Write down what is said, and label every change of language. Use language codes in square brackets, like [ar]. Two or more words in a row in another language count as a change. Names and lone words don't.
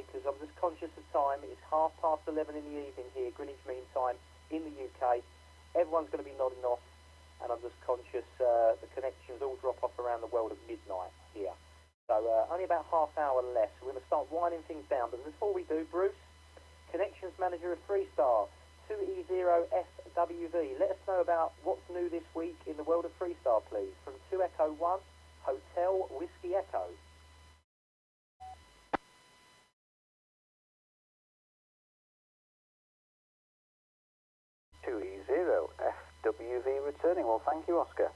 [en] Because I'm just conscious of time. It's 11:30 in the evening here, Greenwich Mean Time, in the UK. Everyone's going to be nodding off, and I'm just conscious the connections all drop off around the world at midnight here. So only about half hour left. So we're going to start winding things down. But before we do, Bruce, Connections Manager of Freestar, 2E1HWE. Let us know about what's new this week in the world of Freestar, please. From 2 Echo 1, Hotel Whiskey Echo. FWV returning. Well, thank you, Oscar.